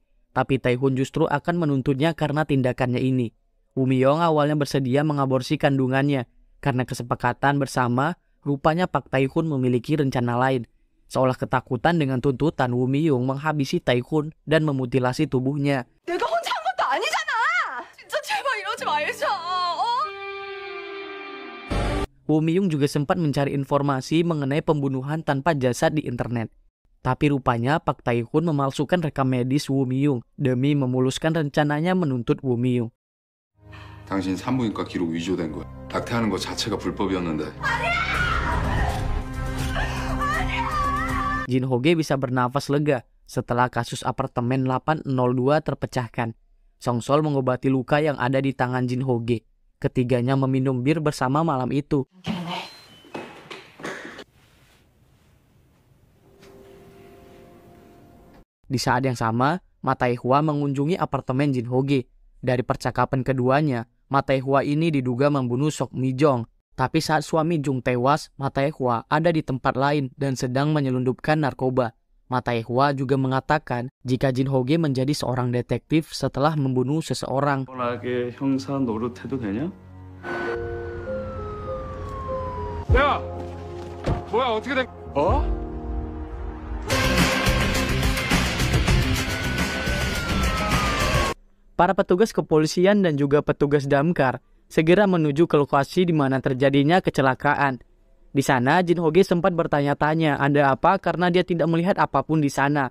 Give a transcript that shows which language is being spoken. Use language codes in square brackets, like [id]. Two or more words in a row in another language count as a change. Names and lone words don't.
[id] Tapi Tae-hoon justru akan menuntutnya karena tindakannya ini. Woo Mi-young awalnya bersedia mengaborsi kandungannya. Karena kesepakatan bersama, rupanya Pak Tae-hoon memiliki rencana lain. Seolah ketakutan dengan tuntutan, Woo Mi-young menghabisi Tae-hoon dan memutilasi tubuhnya. [ko] 내가 혼자 한 것도 아니잖아. 진짜 제발 이러지 말자. [id] Woo Mi-young juga sempat mencari informasi mengenai pembunuhan tanpa jasad di internet. Tapi rupanya Pak Tae-hoon memalsukan rekam medis Woo Mi-young demi memuluskan rencananya menuntut Woo Mi-young. [ko] 당신 산부인과 기록 위조된 거야. 낙태하는 거 자체가 불법이었는데. [id] Jin Ho-ge bisa bernafas lega setelah kasus apartemen 802 terpecahkan. Song Sol mengobati luka yang ada di tangan Jin Ho-ge. Ketiganya meminum bir bersama malam itu. Di saat yang sama, Ma Tae-hwa mengunjungi apartemen Jin Ho-ge. Dari percakapan keduanya, Ma Tae-hwa ini diduga membunuh Sok Mi-jong. Tapi saat suami Jung tewas, Ma Tae-hwa ada di tempat lain dan sedang menyelundupkan narkoba. Ma Tae-hwa juga mengatakan jika Jin Ho-ge menjadi seorang detektif setelah membunuh seseorang. [ko] 뻔하게 형사 노릇해도 되냐? 야! 뭐야 어떻게 된... [id] Para petugas kepolisian dan juga petugas damkar segera menuju ke lokasi di mana terjadinya kecelakaan. Di sana, Jin Ho-ge sempat bertanya-tanya ada apa karena dia tidak melihat apapun di sana.